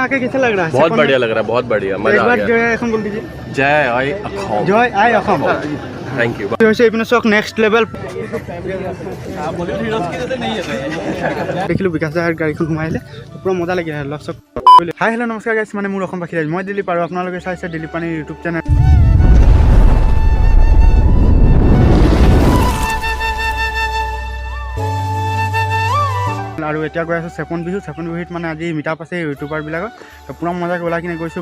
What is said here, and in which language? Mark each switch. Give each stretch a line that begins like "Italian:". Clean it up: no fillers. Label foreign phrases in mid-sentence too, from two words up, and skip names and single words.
Hindi: आके कैसा लग रहा है? बहुत बढ़िया लग रहा है, बहुत बढ़िया, मजा आ गया। जय असम बोल दीजिए। जय आई असम। जय आई असम।
English: Thank you. next level
Assamese: देखिलो विकास দাৰ গাড়ীখন ঘুমাইলে পুৰা মজা লাগিলে লগ চক।
English: Hi hello'
Assamese: নমস্কাৰ গাইছ, মানে মোৰ অসমবাসী ৰাইজ, মই দিলীপ আৰু আপোনালোকে চাইছে দিলীপ পানী ইউটিউব চেনেল। আৰু এতিয়া গৈ আছোঁ চেপন বিহুত মানে আজি মিটাপ আছে ইউটিউবাৰবিলাকৰ, তো পুৰা মজাকৈ ওলাই কিনে গৈছোঁ।